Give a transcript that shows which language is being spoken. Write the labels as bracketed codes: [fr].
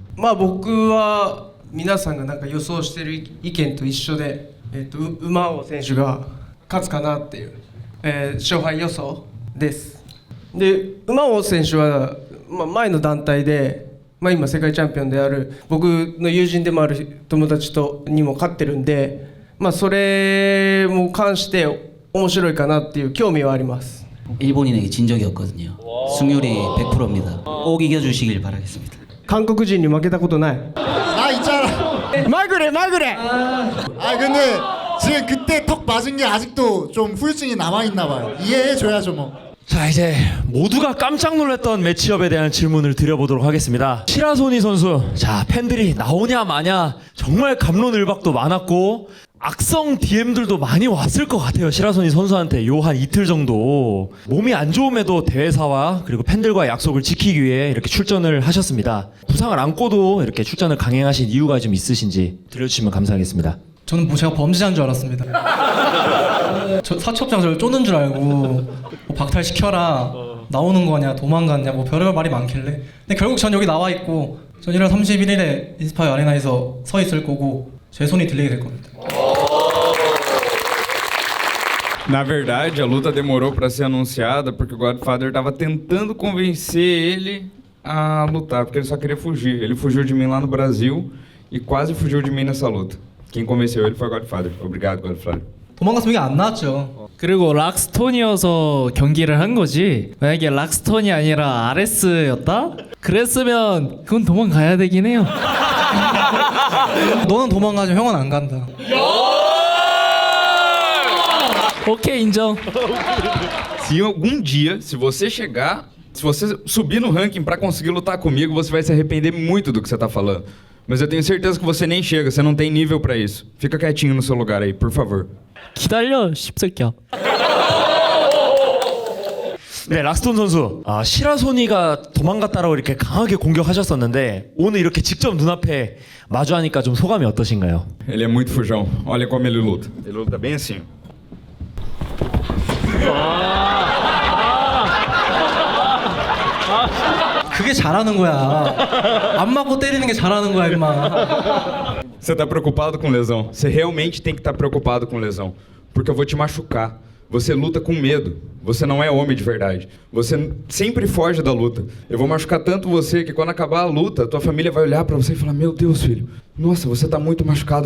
[ja] まあ僕は皆さんがなんか予想してる意見と一緒で、馬尾選手が勝つかなっていう、勝敗予想です。で馬尾選手は、前の団体で、今世界チャンピオンである僕の友人でもある友達にも勝ってるんで、それも関して面白いかなっていう興味はあります。 [ko] 일본인에게 진 적이 없거든요. 승률이 100%입니다. 꼭 이겨주시길 바라겠습니다. [ja] 韓国人に負けたことない。 [ko] 아 있잖아. 말 그래 말 그래. 아 근데 지금 그때 턱 맞은 게 아직도 좀 후유증이 남아 있나 봐요. 이해해줘야죠 뭐. 자, 이제 모두가 깜짝 놀랐던 매치업에 대한 질문을 드려보도록 하겠습니다. 시라소니 선수, 자, 팬들이 나오냐 마냐 정말 갑론을박도 많았고 악성 DM들도 많이 왔을 것 같아요. 시라소니 선수한테 요 한 이틀 정도 몸이 안 좋음에도 대회사와 그리고 팬들과의 약속을 지키기 위해 이렇게 출전을 하셨습니다. 부상을 안고도 이렇게 출전을 강행하신 이유가 좀 있으신지 들려주시면 감사하겠습니다. 저는 뭐 제가 범죄자인 줄 알았습니다. 저 사첩장 저를 쫓는 줄 알고 뭐 박탈시켜라, 나오는 거냐, 도망갔냐, 뭐 별의별 말이 많길래. 근데 결국 전 여기 나와 있고 전 1월 31일에 인스파이어 아레나에서 서 있을 거고 제 손이 들리게 될 겁니다. [pt] Na verdade, a luta demorou para ser anunciada porque o Godfather estava tentando convencer ele a lutar, porque ele só queria fugir. Ele fugiu de mim lá no Brasil e quase fugiu de mim nessa luta. Quem convenceu ele foi o Godfather. Obrigado, Godfather. [ko] 도망갔으면 이게 안 나왔죠. 그리고 락스톤이어서 경기를 한 거지. 만약에 락스톤이 아니라 RS였다? 그랬으면 그건 도망가야 되긴 해요. 너는 도망가지만 형은 안 간다. 오케이, 인정. [pt] Se algum dia, se você subir no ranking para conseguir lutar comigo, você vai se arrepender muito do que você tá falando. Mas eu tenho certeza que você nem chega, você não tem nível para isso. Fica quietinho no seu lugar aí, por favor. [ko] 기다려, 씹새끼야. 네, 락스톤 선수. 시라소니가 도망갔다라고 이렇게 강하게 공격하셨었는데 오늘 이렇게 직접 눈앞에 마주하니까 좀 소감이 어떠신가요? [pt] Ele é muito fujão. Olha como ele luta. Ele luta bem assim. [ko] 그게 잘하는 거야. 안 맞고 때리는 게 잘하는 거야, 임마. [pt] Você tá preocupado com lesão. Você realmente tem que estar preocupado com lesão. Porque eu vou te machucar. Você luta com medo. Você não é homem de verdade. Você sempre foge da luta. Eu vou machucar tanto você que quando acabar a luta, tua família vai olhar pra você e falar: meu Deus, filho, nossa, você tá muito machucado.